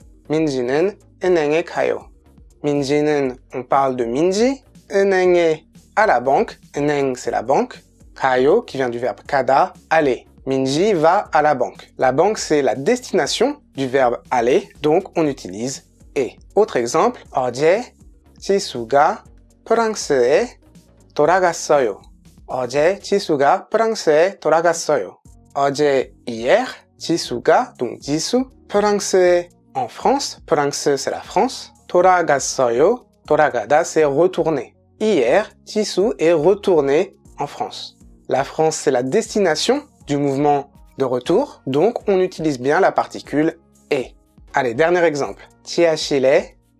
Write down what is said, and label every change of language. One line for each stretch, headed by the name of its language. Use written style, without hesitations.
Korean: 민지는 은행에 가요.
French: 민지는, on parle de 민지, 은행에, à la banque, 은행 c'est la banque, 가요 qui vient du verbe 가다, aller. 민지 va à la banque. La banque c'est la destination du verbe aller, donc on utilise et. Autre exemple,
Korean: 어제 지수가 프랑스에 돌아갔어요. 어제 지수가 프랑스에 돌아갔어요.
French: 어제 hier, 지수가, donc 지수, 프랑스에, en France, 프랑스 c'est la France, 돌아갔어요, 돌아가다 c'est retourner. Hier, 지수 est retourné en France. La France c'est la destination du mouvement de retour, donc on utilise bien la particule et. Allez, dernier exemple. 지하실에